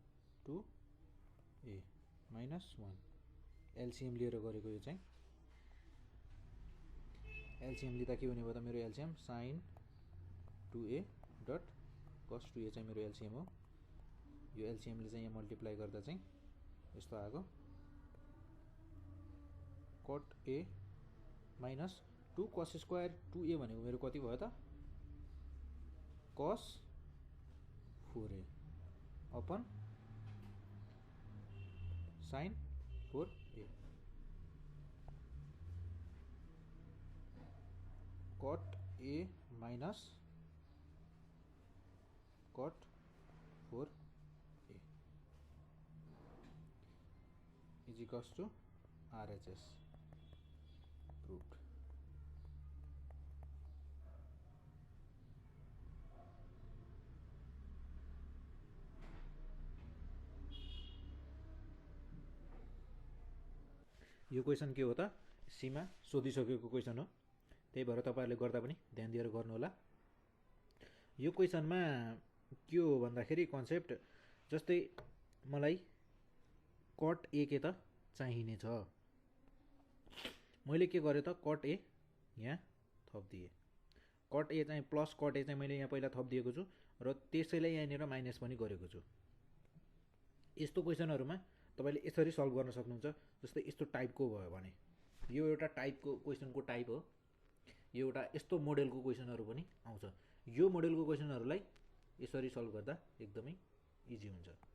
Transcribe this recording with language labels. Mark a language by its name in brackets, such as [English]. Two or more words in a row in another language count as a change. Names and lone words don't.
[Nepali] 2a माइनस 1 एलसीएम लिएर गरेको, यो चाहिँ एलसीएम लिँदा के हुने भयो त मेरो एलसीएम sin 2a डट cos 2a चाहिँ मेरो एलसीएम हो। यो एलसीएमले चाहिँ यहाँ मल्टिप्लाई गर्दा चाहिँ यस्तो आएको, cot a माइनस 2 cos स्क्वायर 2a भनेको मेरो कति भयो त cos 4a अपन sin 4a, [English] cot a minus cot 4a is equals to RHS proved. [Nepali] यो क्वेसन के हो त सीमा सोधिसकेको क्वेसन हो, त्यही भएर तपाईहरुले गर्दा पनि ध्यान दिएर गर्नु होला। यो क्वेसनमा के हो भन्दाखेरि कन्सेप्ट जस्तै मलाई cot a के त चाहिने छ, मैले के गरे त cot a यहाँ थप्दिए, cot a चाहिँ प्लस cot a चाहिँ मैले यहाँ पहिला थप्दिएको छु र त्यसैलाई यहाँनिर माइनस पनि गरेको छु। यस्तो क्वेसनहरुमा तपाईले यसरी सल्भ गर्न सक्नुहुन्छ, जस्तै यस्तो टाइपको भयो भने यो एउटा टाइपको क्वेसनको टाइप हो, यो एउटा यस्तो मोडेलको क्वेसनहरु पनि आउँछ। यो मोडेलको क्वेसनहरुलाई यसरी सल्भ गर्दा एकदमै इजी हुन्छ।